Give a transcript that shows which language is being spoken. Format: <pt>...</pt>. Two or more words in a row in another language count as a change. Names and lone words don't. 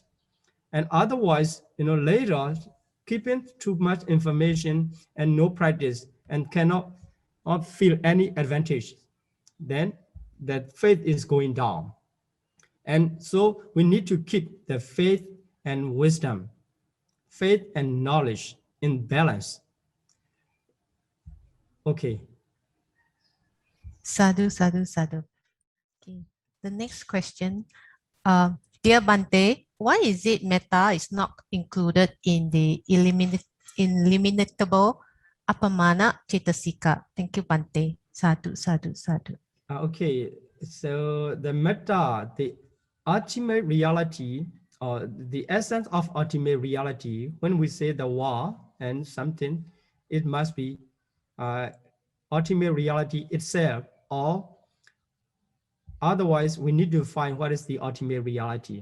<en>And otherwise, later, keeping too much information and no practice and cannot feel any advantage, then that faith is going down. And so we need to keep the faith and wisdom, faith and knowledge in balance. Okay.</en> <pi>Sadhu, sadhu, sadhu.</pi> <en>Okay. The next question. Dear Bhante, why is it metta is not included in the eliminatable</en> <pi>Appamana Cetasika?</pi> <en>Thank you, Bhante.</en> <pi>Sadhu, sadhu, sadhu.</pi> <en>Okay, so the metta, the ultimate reality, or the essence of ultimate reality, when we say the wa and something, it must be ultimate reality itself, or otherwise we need to find what is the ultimate reality.</en>